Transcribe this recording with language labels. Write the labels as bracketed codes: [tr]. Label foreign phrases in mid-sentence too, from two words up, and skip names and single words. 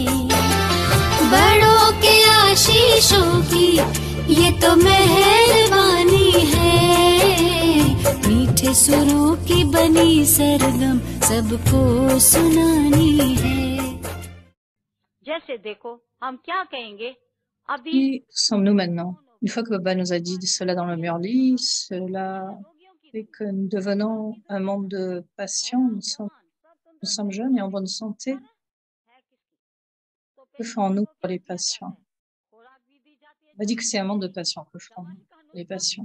[hi] बड़ों के आशीषों की ये तो मेहरबानी है, मीठे सुरों की बनी सरगम सबको सुनानी है। जैसे देखो हम क्या कहेंगे अभी [fr] Qui sommes-nous maintenant? Une fois que Baba nous a dit cela dans le Murli, cela fait que nous devenons un monde de patients, nous sommes jeunes et en bonne santé. Que ferons-nous pour les patients? On m'a dit que c'est un monde de patients que ferons-nous pour les patients.